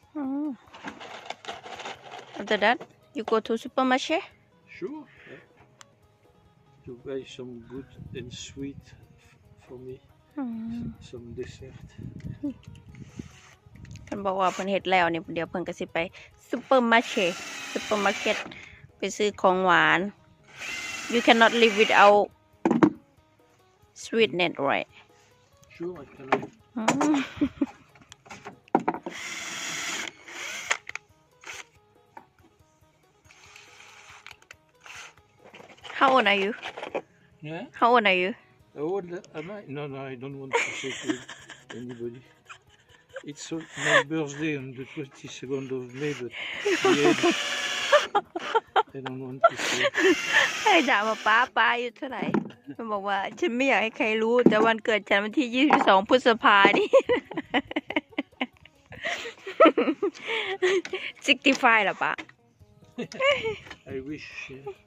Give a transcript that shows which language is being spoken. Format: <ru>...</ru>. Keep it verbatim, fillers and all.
<en>อืม after that you go to supermarket Sure. Yeah. To buy some good and sweet f- for me. อืม Some dessert.</en> <tts>เพิ่นบอกว่าเพิ่นเฮ็ดแล้วนี่เดี๋ยวเพิ่นก็สิไปซูเปอร์มาร์เก็ตซูเปอร์มาร์เก็ตไปซื้อของหวาน</tts> <en>you cannot live without sweetness right Sure, I can. อืม How old are you? Yeah? How old are you? How old am I? No, no, I don't want to say to anybody. It's uh, my birthday on the twenty-second of May, but yeah, I don't want to say.</en> <th>ให้ถามว่าป้าป้าอายู่เท่าไหร่มันบอกว่า ฉันไม่อยากให้ใครรู้ แต่วันเกิดฉันวันที่ ยี่สิบสอง พฤษภานี่ หกสิบห้าเหรอป้า</th> <en>I wish. Yeah.</en>